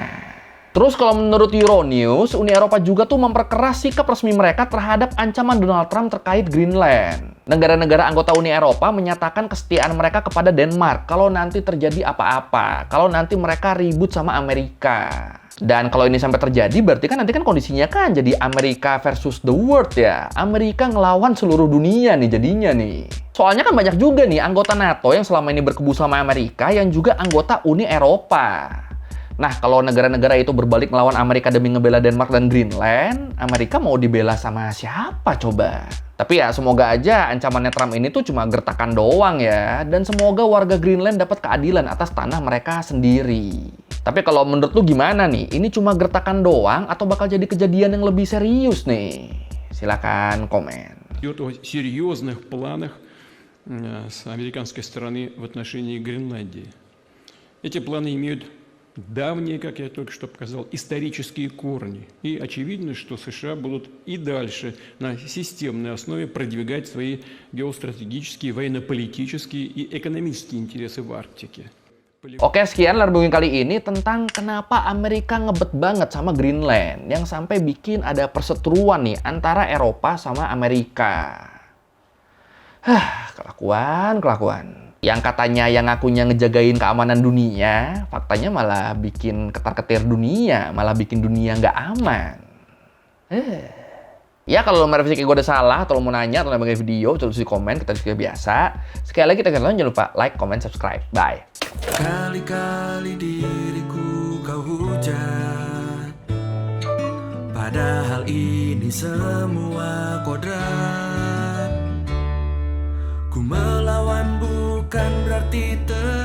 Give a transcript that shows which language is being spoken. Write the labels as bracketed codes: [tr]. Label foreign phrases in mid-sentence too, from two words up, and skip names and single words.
[id] Terus kalau menurut Euronews, Uni Eropa juga tuh memperkeras sikap resmi mereka terhadap ancaman Donald Trump terkait Greenland. Negara-negara anggota Uni Eropa menyatakan kesetiaan mereka kepada Denmark kalau nanti terjadi apa-apa, kalau nanti mereka ribut sama Amerika. Dan kalau ini sampai terjadi, berarti kan nanti kan kondisinya kan jadi Amerika [en] versus the world [id] ya. Amerika ngelawan seluruh dunia nih jadinya nih. Soalnya kan banyak juga nih anggota NATO yang selama ini berkubu sama Amerika yang juga anggota Uni Eropa. Nah, kalau negara-negara itu berbalik melawan Amerika demi ngebela Denmark dan Greenland, Amerika mau dibela sama siapa coba? Tapi ya semoga aja ancamannya Trump ini tuh cuma gertakan doang ya. Dan semoga warga Greenland dapat keadilan atas tanah mereka sendiri. Tapi kalau menurut lu gimana nih? Ini cuma gertakan doang atau bakal jadi kejadian yang lebih serius nih? Silakan komen. [ru] Идет о серьезных планах с американской стороны в отношении Гренландии. Эти планы имеют давние, как я только что показал, исторические корни. И очевидно, что США будут и дальше на системной основе продвигать свои геостратегические, военно-политические и экономические интересы в Арктике. [id] Oke, sekian Larbungin kali ini tentang kenapa Amerika ngebet banget sama Greenland yang sampai bikin ada perseteruan nih antara Eropa sama Amerika. Kelakuan. Yang katanya yang ngakunya ngejagain keamanan dunia, faktanya malah bikin ketar-ketir dunia, malah bikin dunia nggak aman. Ya, kalau lo merevisi kayak gue udah salah, atau lo mau nanya, atau nambah video, tulis di komen, kita diskusi biasa. Sekali lagi, jangan lupa [en] like, comment, subscribe. [id] Bye. Kali-kali diriku kau hujat, padahal ini semua kodrat. Ku melawan bukan berarti